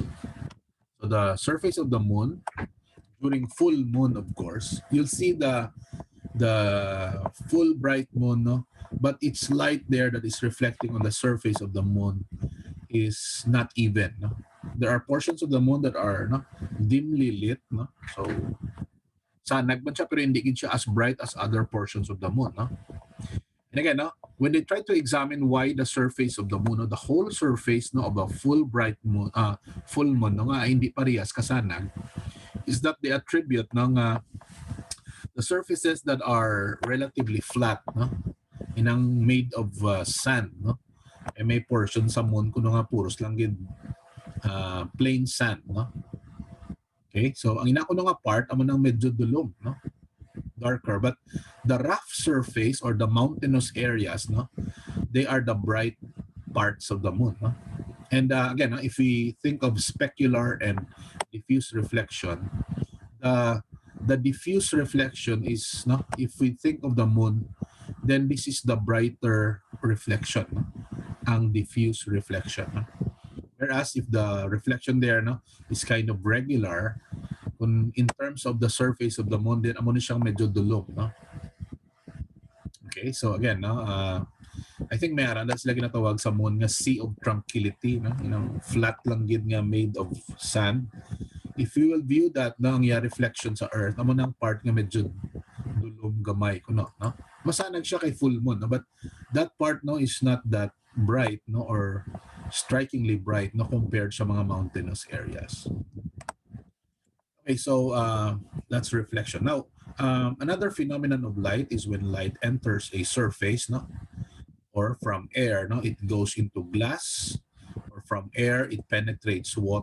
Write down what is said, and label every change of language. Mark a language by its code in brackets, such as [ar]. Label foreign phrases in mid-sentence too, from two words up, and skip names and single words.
[en] So the surface of the moon, during full moon, of course, you'll see the full bright moon, no? But its light there that is reflecting on the surface of the moon is not even. No? There are portions of the moon that are, no, dimly lit. No? So [hil] sanag man siya pero hindi siya [en] as bright as other portions of the moon. No? And again, no, when they try to examine why the surface of the moon, no, the whole surface, no, of a full bright moon, full moon, [hil] no, nga [en] hindi parehas kasanag, is that they attribute, no, nga the surfaces that are relatively flat, no, inang made of sand, no, [hil] e may portion sa moon kuno nga puros lang gid [en] plain sand, no. [hil] Okay, so ang ina kuno nga part amo nang medyo dulom, no, [en] darker, but the rough surface or the mountainous areas, no, they are the bright parts of the moon. No? And again, if we think of specular and diffuse reflection, the diffuse reflection is, no, if we think of the moon, then this is the brighter reflection, no? Ang diffuse reflection. No? Whereas if the reflection there, no, is kind of regular, in terms of the surface of the moon, then [hil] amo ni siyang medyo dulom. [en] No? Okay, so again, no, I think [hil] may aran sila ginatawag sa [en] moon nga sea of tranquility, no? You know, flat [hil] lang gid nga [en] made of sand. If you will view that, [hil] no, ang reflection sa earth, amo nang part nga medyo dulom gamay kuno, no? Masanag siya kay full moon, no? [en] But that part, no, is not that bright, no, or strikingly bright, no, compared [hil] sa mga [en] mountainous areas. Okay, so that's reflection. Now, another phenomenon of light is when light enters a surface, no, or from air, no, it goes into glass, or from air it penetrates water.